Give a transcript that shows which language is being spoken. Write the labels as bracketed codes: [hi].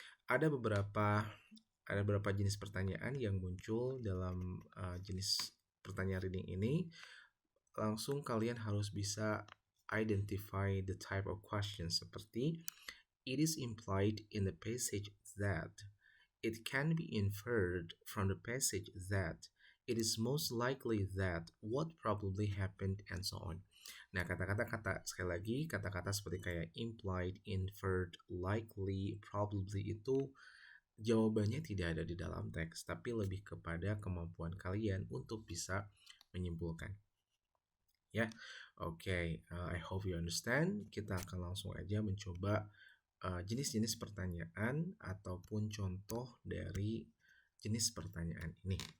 [id] Ada beberapa jenis pertanyaan yang muncul dalam jenis pertanyaan reading ini. [en] Langsung kalian harus bisa identify the type of question seperti it is implied in the passage that, it can be inferred from the passage that, it is most likely that, what probably happened, and so on. [id] Nah, sekali lagi, kata-kata seperti kayak implied, inferred, likely, probably itu jawabannya tidak ada di dalam teks, tapi lebih kepada kemampuan kalian untuk bisa menyimpulkan. Ya, oke. I hope you understand. Kita akan langsung aja mencoba jenis-jenis pertanyaan ataupun contoh dari jenis pertanyaan ini.